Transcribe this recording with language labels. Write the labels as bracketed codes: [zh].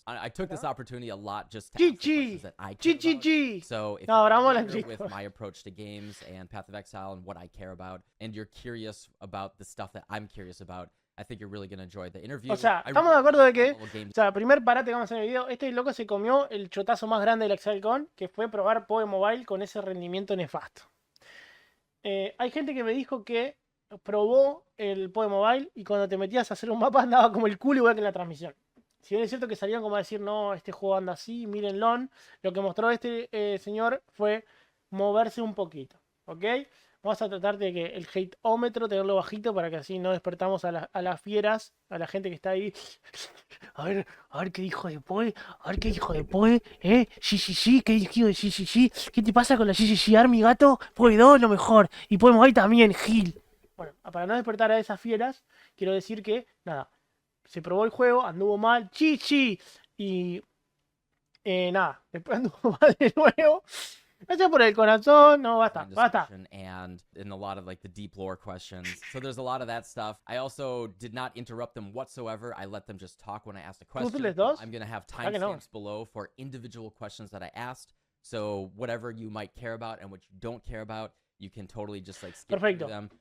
[en] I took this opportunity a lot just to GG! GG! So if no, you're familiar with my approach to games and Path of Exile and what I care about, and you're curious about the stuff that I'm curious about, I think you're really going to enjoy the interview. [es] O sea, estamos de acuerdo de que, o sea, primer parate que vamos a hacer en el video, este loco se comió el chotazo más grande del ExileCon, que fue probar PoE Mobile con ese rendimiento nefasto. Hay gente que me dijo que probó el PoE Mobile y cuando te metías a hacer un mapa andaba como el culo igual que en la transmisión. Si bien es cierto que salían como a decir, no, este juego anda así, mírenlo, lo que mostró este señor fue moverse un poquito, ¿ok? Vamos a tratar de que el hateómetro tenerlo bajito para que así no despertamos a las fieras, a la gente que está ahí. A ver qué hijo de Poe, a ver qué hijo de Poe, sí, qué hijo de sí. ¿Qué te pasa con la sí, Army, gato? Poe 2 lo mejor, y Poe Mobile también, Gil. Bueno, para no despertar a esas fieras, quiero decir que, nada, se probó el juego, anduvo mal, chichi, y nada, después anduvo mal de nuevo. Gracias por el corazón. No, basta. [en] And in a lot of like the deep lore questions. So there's a lot of that stuff. I also did not interrupt them whatsoever. I let them just talk when I asked a question. I'm going to have timestamps below for individual questions that I asked. So whatever you might care about and what you don't care about, you can totally just like skip through them.